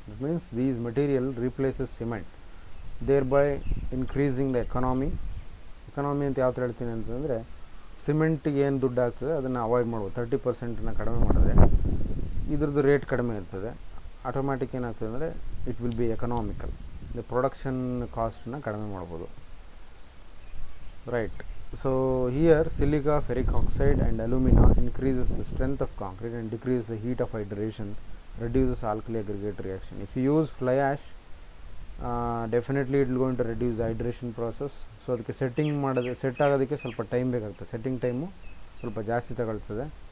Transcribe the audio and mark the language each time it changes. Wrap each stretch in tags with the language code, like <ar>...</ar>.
<en>it means these material replaces cement, thereby increasing the economy</en> <kn>ಅಂತ ಯಾವ ಥರ ಹೇಳ್ತೀನಿ ಅಂತಂದರೆ, ಸಿಮೆಂಟಿಗೆ ಏನು ದುಡ್ಡು ಆಗ್ತದೆ ಅದನ್ನು ಅವಾಯ್ಡ್ ಮಾಡ್ಬೋದು. 30% ಕಡಿಮೆ ಮಾಡಿದ್ರೆ ಇದ್ರದ್ದು ರೇಟ್ ಕಡಿಮೆ ಇರ್ತದೆ, ಆಟೋಮ್ಯಾಟಿಕ್ ಏನಾಗ್ತದೆ ಅಂದರೆ</kn> <en>it will be economical,</en> <kn>the production ಕಾಸ್ಟನ್ನ ಕಡಿಮೆ ಮಾಡ್ಬೋದು, right.</kn> <en>So here silica, ferric oxide and alumina increases the strength of concrete and decreases the heat of hydration, reduces alkali aggregate reaction. If you use fly ash, definitely it will going to reduce the hydration process.</en> <kn>So ಅದಕ್ಕೆ set ಆಗೋದಕ್ಕೆ ಸ್ವಲ್ಪ time ಬೇಕಾಗ್ತದೆ, setting time ಸ್ವಲ್ಪ ಜಾಸ್ತಿ ತಗೊಳ್ತದೆ.</kn>